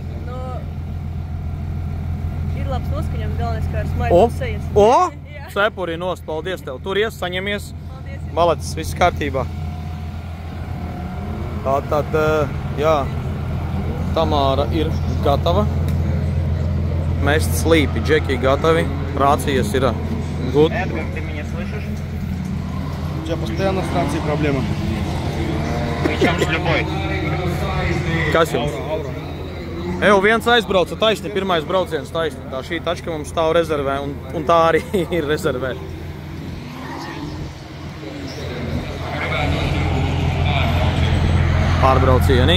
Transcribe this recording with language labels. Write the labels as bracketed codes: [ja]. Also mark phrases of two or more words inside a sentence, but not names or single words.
[lv] Ir labs noskaņojums, galvenais kā ar smaidu sejas. cepuri nost, paldies tev. Turies, saņemies. Malacis, viss kārtībā. Tātad, jā, Tamāra ir gatava. Mest slīpi, Džeki gatavi. Rācijas ir good. [ru] Эдгар, ты меня слышишь? У тебя постоянно с рацией проблема. Причем с любой. [lv] Kas jums? Eju, viens aizbrauca taisni, pirmais brauciens taisni. Tā šī tačka mums stāv rezervē, un tā arī ir rezervē. Pārbraucienī.